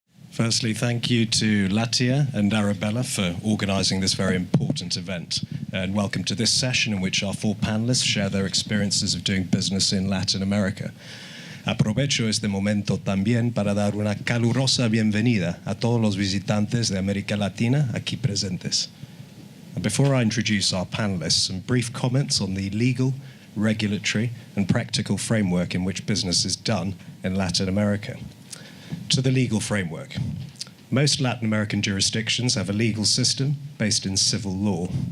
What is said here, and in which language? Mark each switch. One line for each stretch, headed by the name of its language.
English: Firstly, thank you to Latia and Arabella for organising this very important event. And welcome to this session in which our four panelists share their experiences of doing business in Latin America.
Spanish: Aprovecho este momento también para dar una calurosa bienvenida a todos los visitantes de América Latina aquí presentes.
English: And before I introduce our panelists, some brief comments on the legal, regulatory and practical framework in which business is done in Latin America. To the legal framework. Most Latin American jurisdictions have a legal system based in civil law.